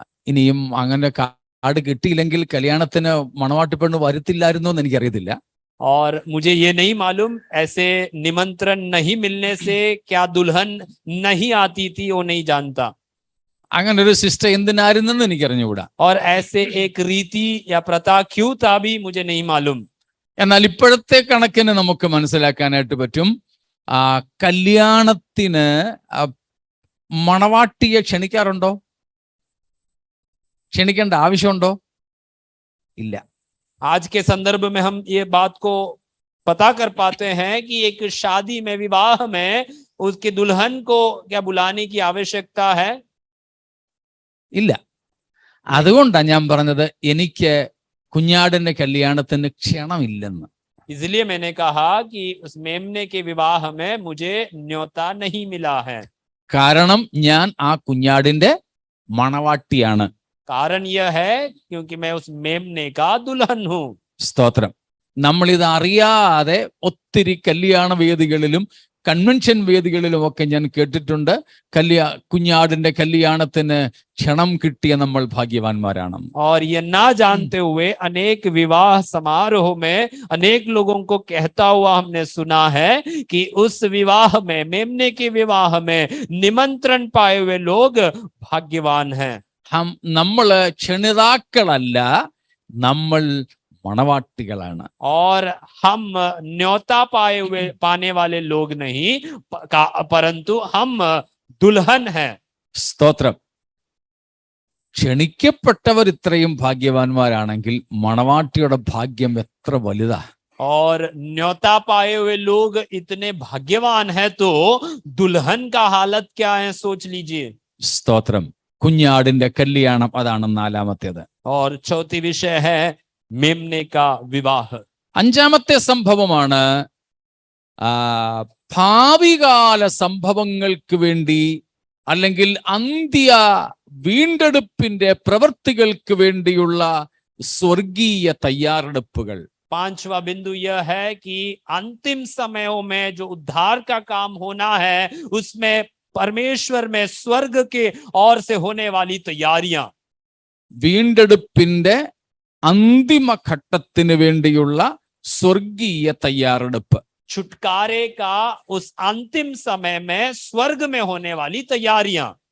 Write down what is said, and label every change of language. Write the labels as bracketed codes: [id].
[ml] ഇനിയും അങ്ങനെ കാർഡ് കിട്ടിയില്ലെങ്കിൽ കല്യാണത്തിന് മണവാട്ടി പെണ്ണ് വരുത്തില്ലായിരുന്നു എന്ന് എനിക്കറിയത്തില്ല. [hi] और मुझे ये नहीं मालूम ऐसे निमंत्रण नहीं मिलने से क्या दुल्हन नहीं आती थी, वो नहीं जानता. [ml] അങ്ങനെ ഒരു സിസ്റ്റം എന്തിനായിരുന്നെന്ന് എനിക്കറിഞ്ഞുകൂടാ. [hi] और ऐसे एक रीति या प्रथा क्यों था भी मुझे नहीं मालूम. [ml] എന്നാൽ ഇപ്പോഴത്തെ കണക്കിന് നമുക്ക് മനസ്സിലാക്കാനായിട്ട് പറ്റും, കല്യാണത്തിന് മണവാട്ടിയെ ക്ഷണിക്കാറുണ്ടോ? ക്ഷണിക്കേണ്ട ആവശ്യമുണ്ടോ? ഇല്ല. [hi] आज के संदर्भ में हम ये बात को पता कर पाते हैं कि एक शादी में विवाह में उसके दुल्हन को क्या बुलाने की आवश्यकता है? [ml] ഇല്ല. അതുകൊണ്ടാണ് ഞാൻ പറഞ്ഞത് എനിക്ക് കുഞ്ഞാടിന്റെ കല്യാണത്തിന് ക്ഷണമില്ലെന്ന്. [hi] इसलिए मैंने कहा कि उस मेमने के विवाह में मुझे न्योता नहीं मिला है. [ml] കാരണം ഞാൻ ആ കുഞ്ഞാടിന്റെ മണവാട്ടിയാണ്. [hi] कारण यह है क्योंकि मैं उस मेमने का दुल्हन हूं. [ml] സ്തോത്രം. നമ്മളിത് അറിയാതെ ഒത്തിരി കല്യാണ വേദികളിലും കൺവെൻഷൻ വേദികളിലും ഒക്കെ ഞാൻ കേട്ടിട്ടുണ്ട്. കുഞ്ഞാടിന്റെ കല്യാണത്തിന് ക്ഷണം കിട്ടിയ നമ്മൾ ഭാഗ്യവാന്മാരാണ്. [hi] और ये ना जानते हुए अनेक विवाह समारोह में अनेक लोगों को कहता हुआ हमने सुना है कि उस विवाह में, मेमने के विवाह में निमंत्रण पाए हुए लोग भाग्यवान हैं. [ml] നമ്മള് ക്ഷണിതാക്കളല്ല, നമ്മൾ മണവാട്ടികളാണ്. [hi] और हम न्योता पाने वाले लोग नहीं, परंतु हम दुल्हन हैं. [ml] സ്തോത്രം. ക്ഷണിക്കപ്പെട്ടവർ ഇത്രയും ഭാഗ്യവാന്മാരാണെങ്കിൽ മണവാട്ടിയുടെ ഭാഗ്യം എത്ര വലുതാ. [hi] और न्योता पाए हुए लोग इतने भाग्यवान हैं तो दुल्हन का हालत क्या है सोच लीजिए. [ml] സ്തോത്രം. കുഞ്ഞാടിന്റെ കല്യാണം, അതാണ് നാലാമത്തേത്. [hi] और चौथी विषय है मेमने का विवाह. [ml] അഞ്ചാമത്തെ സംഭവമാണ് ഭാവികാല സംഭവങ്ങൾക്ക് വേണ്ടി അല്ലെങ്കിൽ അന്ത്യ വീണ്ടെടുപ്പിന്റെ പ്രവൃത്തികൾക്ക് വേണ്ടിയുള്ള സ്വർഗീയ തയ്യാറെടുപ്പുകൾ. [hi] पांचवा बिंदु यह है कि अंतिम समयों में जो उद्धार का काम होना है उसमें परमेश्वर में स्वर्ग के ओर से होने वाली तैयारियां. [ml] വീണ്ടെടുപ്പിന്റെ അന്തിമ ഘട്ടത്തിന് വേണ്ടിയുള്ള സ്വർഗീയ തയ്യാറെടുപ്പ്. [hi] छुटकारे का उस अंतिम समय में स्वर्ग में होने वाली तैयारियां.